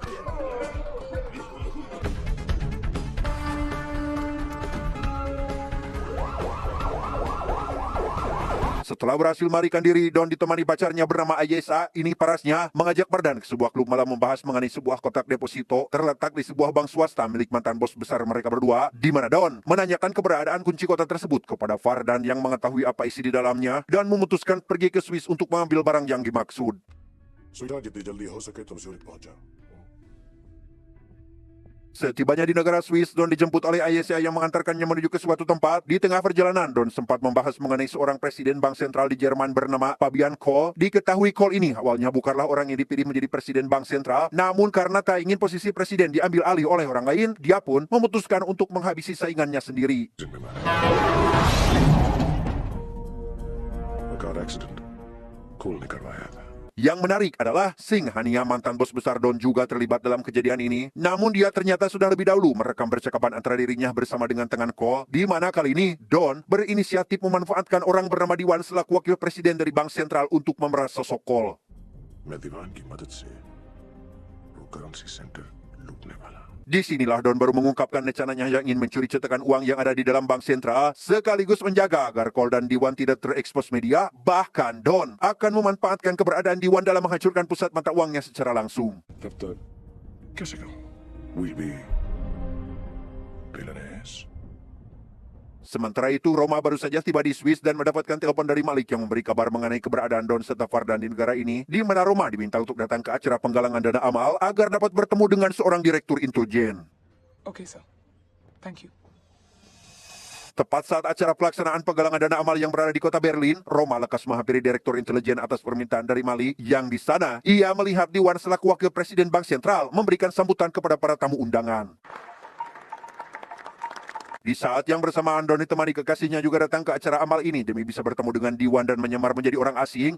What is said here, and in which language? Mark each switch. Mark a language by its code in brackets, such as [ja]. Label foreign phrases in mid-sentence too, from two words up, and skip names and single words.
[id] Setelah berhasil melarikan diri, Don ditemani pacarnya bernama Ayesa. Ini parasnya mengajak Fardan ke sebuah klub malam membahas mengenai sebuah kotak deposito terletak di sebuah bank swasta milik mantan bos besar mereka berdua, di mana Don menanyakan keberadaan kunci kotak tersebut kepada Fardan yang mengetahui apa isi di dalamnya dan memutuskan pergi ke Swiss untuk mengambil barang yang dimaksud. [hi] सुधा जितनी जल्दी हो सके तुम ज्यूरिख पहुंच जाओ. [id] Setibanya di negara Swiss, Don dijemput oleh Ayesha yang mengantarkannya menuju ke suatu tempat. Di tengah perjalanan, Don sempat membahas mengenai seorang presiden bank sentral di Jerman bernama Fabian Kohl. Diketahui Kohl ini awalnya bukanlah orang yang dipilih menjadi presiden bank sentral, namun karena tak ingin posisi presiden diambil alih oleh orang lain, dia pun memutuskan untuk menghabisi saingannya sendiri. [en] car accident [hi] कोल ने करवाया था. [id] Yang menarik adalah Singhania, mantan bos besar Don, juga terlibat dalam kejadian ini. Namun dia ternyata sudah lebih dahulu merekam percakapan antara dirinya bersama dengan tangan Kohl, di mana kali ini Don berinisiatif memanfaatkan orang bernama Diwan selaku wakil presiden dari bank sentral untuk memeras sosok Kohl. [hi] मैं दीवान की मदद से वो [en] currency center [hi] लूटने वाला. [id] Disinilah Don baru mengungkapkan rencananya yang ingin mencuri cetakan uang yang ada di dalam bank sentral, sekaligus menjaga agar Kohl dan Diwan tidak terekspos media. Bahkan Don akan memanfaatkan keberadaan Diwan dalam menghancurkan pusat mata uangnya secara langsung. [hi] तब तक कैसे कहूँ? [en] We'll be billionaires. [id] Sementara itu, Roma baru saja tiba di Swiss dan mendapatkan telepon dari Malik yang memberi kabar mengenai keberadaan Don serta Fardan di negara ini, di mana Roma diminta untuk datang ke acara penggalangan dana amal agar dapat bertemu dengan seorang direktur intelijen. [en] Okay, sir. Thank you. [id] Tepat saat acara pelaksanaan penggalangan dana amal yang berada di kota Berlin, Roma lekas menghampiri direktur intelijen atas permintaan dari Malik, yang di sana ia melihat Diwan selaku wakil presiden bank sentral memberikan sambutan kepada para tamu undangan. Di saat yang bersamaan, Don ditemani kekasihnya juga datang ke acara amal ini demi bisa bertemu dengan Diwan dan menyamar menjadi orang asing.